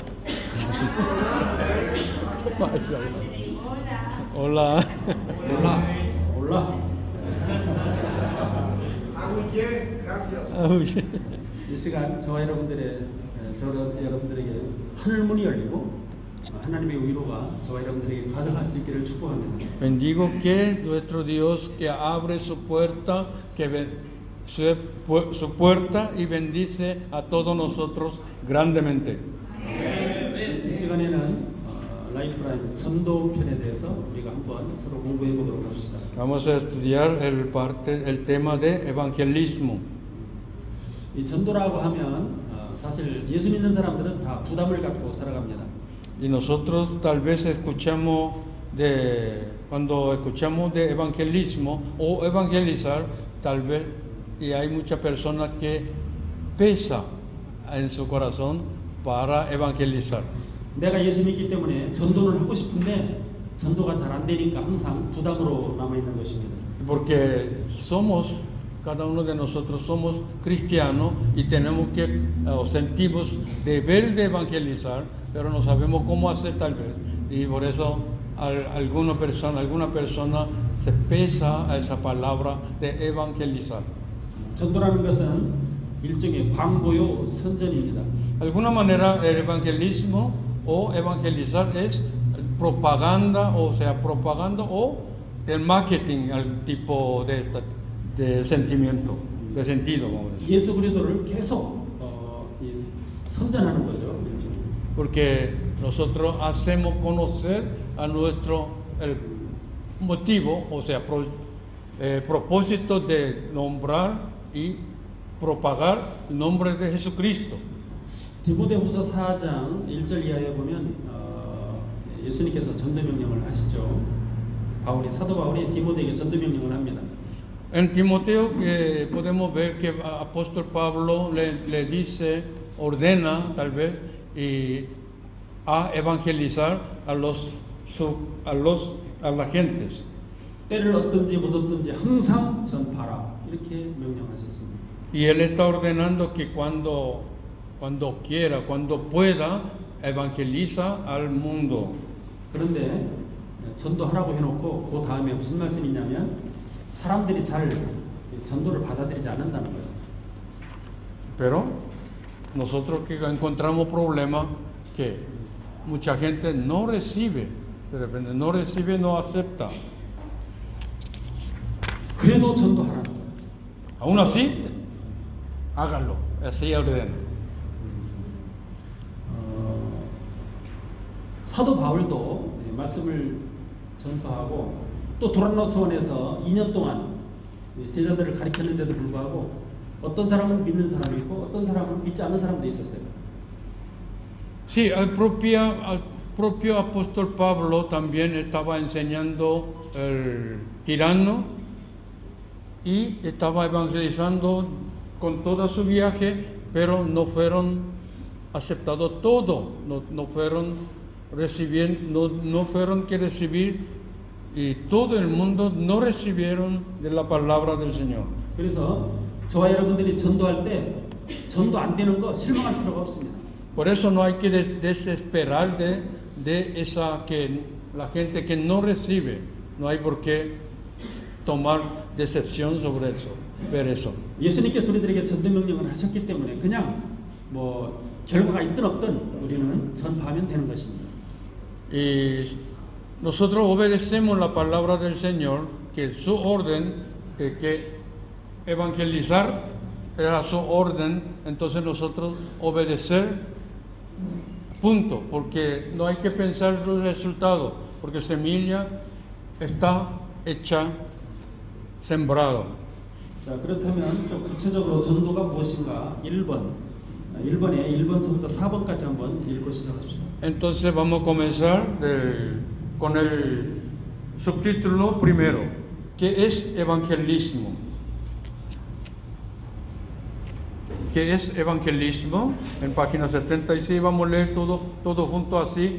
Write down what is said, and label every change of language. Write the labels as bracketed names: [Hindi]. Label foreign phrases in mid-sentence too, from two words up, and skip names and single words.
[Spanish] Hola. [Korean] 올라. 이 시간 저와 여러분들에게 하늘문이 열리고 하나님의 위로가 저와 여러분들에게 가득할 수 있기를 축복합니다. [Spanish] Bendigo que nuestro Dios que abre su puerta, su puerta y bendice a todos nosotros grandemente. [Korean] 이 시간에는 라이프라인 전도 편에 대해서 우리가 한번 서로 공부해 보도록 합시다. [Spanish] Vamos a estudiar el tema de evangelismo. [Korean] 이 전도라고 하면 사실 예수 믿는 사람들은 다 부담을 갖고 살아갑니다. [Spanish] Y nosotros tal vez cuando escuchamos de evangelismo o evangelizar, tal vez, y hay muchas personas que pesa en su corazón para evangelizar. [Korean] 내가 예수 믿기 때문에 전도를 하고 싶은데 전도가 잘 안 되니까 항상 부담으로 남아 있는 것입니다. [Spanish] Porque cada uno de nosotros somos cristianos y tenemos sentimos deber de evangelizar, pero no sabemos cómo hacer tal vez. Y por eso alguna persona se pesa a esa palabra de evangelizar. [Korean] 전도라는 것은 일종의 광고요 선전입니다. [Spanish] De alguna manera el evangelismo o evangelizar es propaganda, o sea, propaganda o el marketing al tipo de sentimiento, de sentido, vamos a decir. [Korean] 예수 그리스도를 계속 선전하는 거죠. [Spanish] Porque nosotros hacemos conocer a el motivo, o sea, propósito de nombrar y propagar el nombre de Jesucristo. [Korean] 디모데후서 4장 1절 이하에 보면 예수님께서 전도 명령을 하시죠. 사도 바울이 디모데에게 전도 명령을 합니다. [Spanish] En Timoteo podemos ver que el apóstol Pablo le dice, ordena tal vez, a evangelizar a las gentes. [Korean] 때를 얻든지 못 얻든지 항상 전파라 이렇게 명령하셨습니다. [Spanish] Y él está ordenando que cuando quiera, cuando pueda, evangeliza al mundo. [Korean] 그런데 전도하라고 해놓고 그 다음에 무슨 말씀이 있냐면 사람들이 잘 전도를 받아들이지 않는다는 거예요. [Spanish] Pero nosotros que encontramos problemas que mucha gente no recibe, de repente no recibe, no acepta. [Korean] 그래도 전도하라는 거예요. [Spanish] Aún así, háganlo, así ordena. [Korean] 사도 바울도 말씀을 전파하고 또 도란노스원에서 2년 동안 제자들을 가르쳤는데도 불구하고 어떤 사람은 믿는 사람이 있고 어떤 사람은 믿지 않는 사람도 있었어요. [Spanish] Sí, el propio apóstol Pablo también estaba enseñando el tirano y estaba evangelizando con todo su viaje, pero no fueron aceptados todos, no fueron que recibir, y todo el mundo no recibieron de la palabra del Señor. [Korean] 그래서 저와 여러분들이 전도할 때 전도 안 되는 거 실망할 필요가 없습니다. [Spanish] Por eso no hay que desesperar de la gente que no recibe, no hay por qué tomar decepción sobre eso, ver eso. [Korean] 예수님께서 우리들에게 전도 명령을 하셨기 때문에 그냥 결과가 있든 없든 우리는 전파하면 되는 것입니다. [Spanish] Y nosotros obedecemos la palabra del Señor, que su orden, que evangelizar era su orden, entonces nosotros obedecer, punto, porque no hay que pensar en los resultados, porque semilla está hecha, sembrado. [Korean] 자, 그렇다면 좀 구체적으로 전도가 무엇인가 1번서부터 4번까지 한번 읽고 시작합시다. [Spanish] Entonces vamos a comenzar con el subtítulo primero, que es evangelismo. ¿qué es evangelismo? En página 76 vamos a leer todo junto así.